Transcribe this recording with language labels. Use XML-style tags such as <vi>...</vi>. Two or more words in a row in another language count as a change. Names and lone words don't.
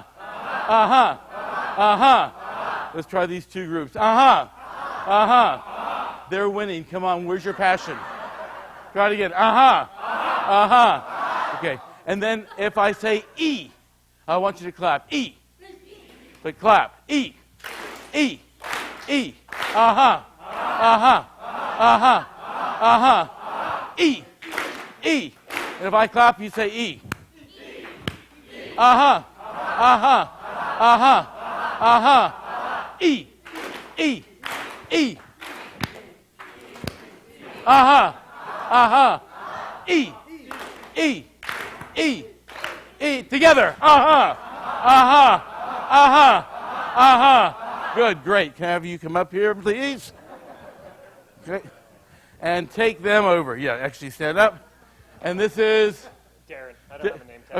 <en>Aha. Aha. Let's try these two groups. Aha. Aha. They're winning. Come on, where's your passion? Try it again. Aha. Aha. Okay. And then if I say E, I want you to clap. E. But clap. E. E. E. Aha. Aha. Aha. Aha. E. E. And if I clap, you say E. Aha. Aha. Aha. Aha. E. E. E. Aha. Aha. E. E. E. E. Together. Aha. Aha. Aha. Aha. Good. Great. Can I have you come up here, please? Okay. And take them over. Yeah, actually stand up. And this is? Darren. I don't have a name tag.</en>